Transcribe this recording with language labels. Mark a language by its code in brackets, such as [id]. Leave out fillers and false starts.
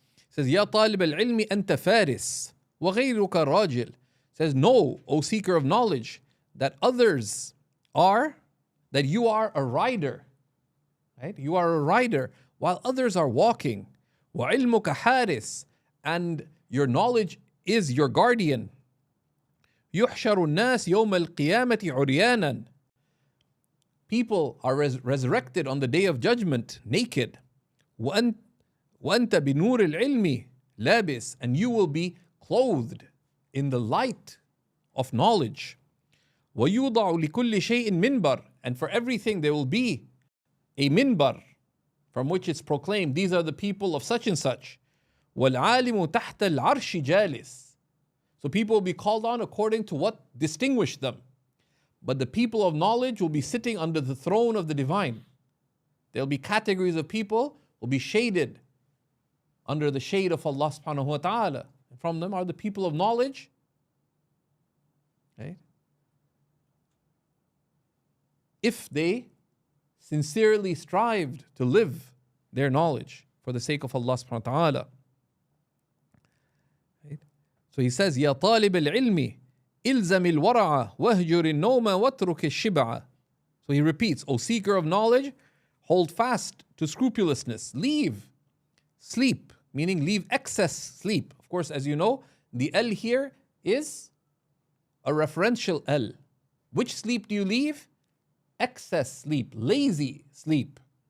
[en] It says, [ar] يا طالب العلم أنت فارس وغيرك راجل. [en] It says, know, O seeker of knowledge, that others are, that you are a rider, right? You are a rider while others are walking. [ar] وعلمك حارس, [en] and your knowledge is your guardian. [ar] يحشر الناس يوم القيامة عريانا. [en] People are resurrected on the day of judgment naked. [ar] وأنت بنور العلم لابس, [en] and you will be clothed in the light of knowledge. [ar] ويوضع لكل شيء منبر, [en] and for everything there will be a minbar from which it's proclaimed, these are the people of such and such. [ar] والعالم تحت العرش جالس. [en] So people will be called on according to what distinguished them. But the people of knowledge will be sitting under the throne of the divine. There'll be categories of people will be shaded under the shade of Allah subhanahu wa ta'ala. And from them are the people of knowledge. Okay? If they sincerely strived to live their knowledge for the sake of Allah subhanahu wa ta'ala. Right? So he says, [ar] يا طالب العلم إلزم الورع واهجر النوم واترك الشبع. [en] So he repeats, O seeker of knowledge, hold fast to scrupulousness. Leave sleep, meaning leave excess sleep. Of course, as you know, the L here is a referential L. Which sleep do you leave? Excess sleep, lazy sleep.